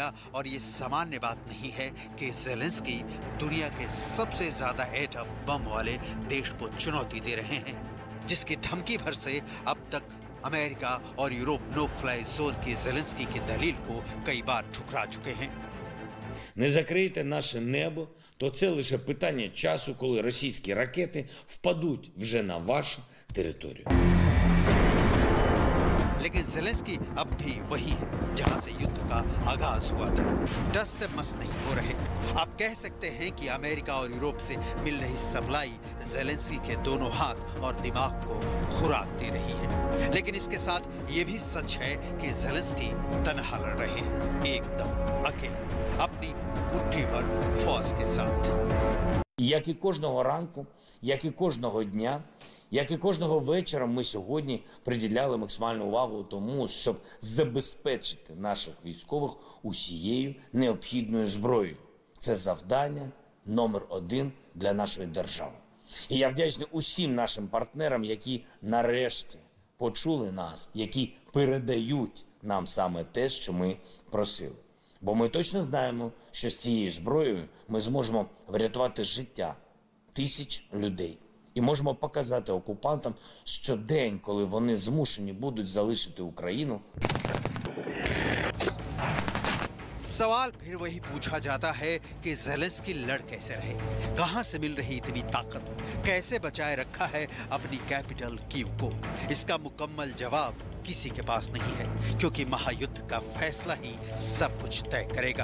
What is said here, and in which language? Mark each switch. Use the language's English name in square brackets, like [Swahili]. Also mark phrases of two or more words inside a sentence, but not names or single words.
[Hindi] और ये सामान्य बात नहीं है कि ज़ेलेंस्की दुनिया के सबसे ज्यादा एटम बम वाले देश को चुनौती दे रहे हैं, जिसकी धमकी भर से अब तक अमेरिका और यूरोप [English] no fly zone [Hindi] की ज़ेलेंस्की की दलील को कई बार ठुकरा चुके हैं। [Ukrainian] Не закриєте наше небо, то це лише питання часу, коли російські ракети впадуть вже на вашу територію. [Hindi] लेकिन ज़ेलेंस्की अब भी वही है जहां से युद्ध का आगाज हुआ था। डस से मस नहीं हो रहे। आप कह सकते हैं कि अमेरिका और यूरोप से मिल रही सप्लाई ज़ेलेंस्की के दोनों हाथ और दिमाग को खुराक दे रही है। लेकिन इसके साथ ये भी सच है कि ज़ेलेंस्की तनहा लड़ रहे हैं, एकदम अकेले, अपनी मुट्ठी भर फौज के साथ। [Ukrainian] Як і кожного ранку, як і кожного дня, як і кожного вечора ми сьогодні приділяли максимальну увагу тому, щоб забезпечити наших військових усією необхідною зброєю. Це завдання номер 1 для нашої держави. І я вдячний усім нашим партнерам, які нарешті почули нас, які передають нам саме те, що ми просили. Бо ми точно знаємо, що з цією зброєю ми зможемо врятувати життя тисяч людей. І можемо показати окупантам, що день, коли вони змушені будуть залишити Україну. [Hindi] सवाल फिर वही पूछा जाता है कि ज़ेलेंस्की लड़ कैसे रहे, कहां से मिल रही इतनी ताकत, कैसे बचाए रखा है अपनी कैपिटल कीव को। इसका मुकम्मल जवाब किसी के पास नहीं है, क्योंकि महायुद्ध का फैसला ही सब कुछ तय करेगा।